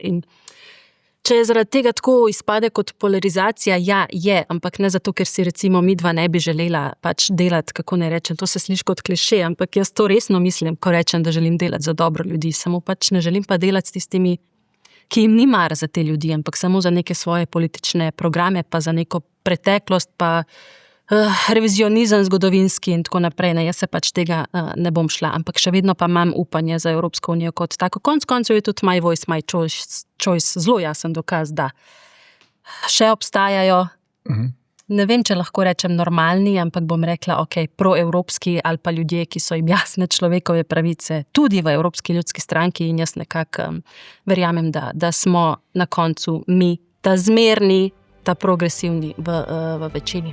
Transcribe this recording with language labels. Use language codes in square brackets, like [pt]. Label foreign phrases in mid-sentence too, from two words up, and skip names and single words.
[sl] In če je zaradi tega tako izpade kot polarizacija, ja, je, ampak ne zato, ker si recimo midva ne bi želela pač delati, kako ne rečem, to se sliši kot kliše, ampak jaz to resno mislim, ko rečem, da želim delati za dobro ljudi, samo pač ne želim pa delati s tistimi, ki jim ni mar za te ljudi, ampak samo za neke svoje politične programe, pa za neko preteklost, pa revizionizem zgodovinski in tako naprej. Jaz se pač tega ne bom šla, ampak še vedno pa imam upanje za Evropsko unijo kot tako. Konec koncev je tudi my voice, my choice zelo jasen dokaz, da še obstajajo, ne vem, če lahko rečem normalni, ampak bom rekla, proevropski ali pa ljudje, ki so jim jasne človekove pravice, tudi v Evropski ljudski stranki in jaz nekako verjamem, da smo na koncu mi ta zmerni, ta progresivni v večini.